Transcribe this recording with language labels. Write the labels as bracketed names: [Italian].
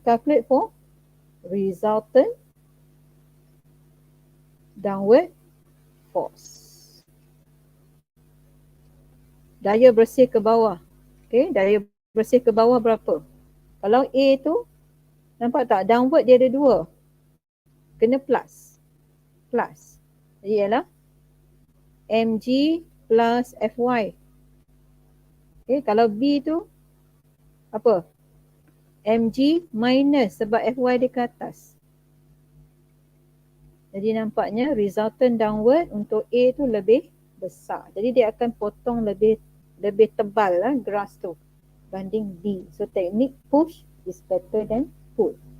[English] Calculate for resultant downward force. [Malay] Daya bersih ke bawah. Okay, daya bersih ke bawah berapa? Kalau A tu, nampak tak? Downward dia ada 2. Kena plus. Plus. Jadi ialah mg plus fy. Okay, kalau B tu, apa? mg minus sebab fy dia ke atas. Jadi nampaknya resultant downward untuk A tu lebih besar. Jadi dia akan potong lebih tebal lah grass tu banding B. [English] So teknik push is better than pull.